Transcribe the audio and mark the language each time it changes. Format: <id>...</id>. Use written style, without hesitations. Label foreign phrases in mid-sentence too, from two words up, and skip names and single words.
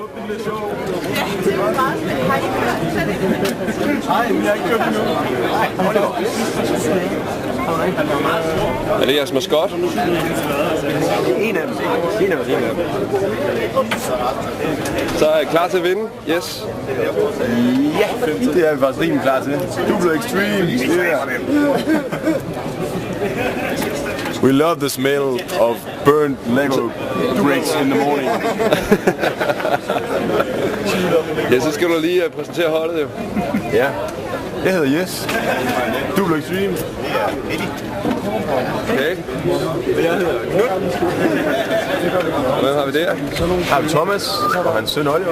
<da>Er det jeres maskot? En af dem. Så er I klar til at vinde? Yes. Ja, det er vi faktisk rimelig klar til. Duplo Extreme. Yeah.</da> <en>We love the smell of burnt Lego bricks in the morning.</en> <da>Ja, så skal du lige præsentere holdet jo. Ja, jeg hedder Jes. Duplo Extreme. Okay. Jeg hedder Knud. Hvem har vi der? Har vi Thomas og hans søn Oliver.</da>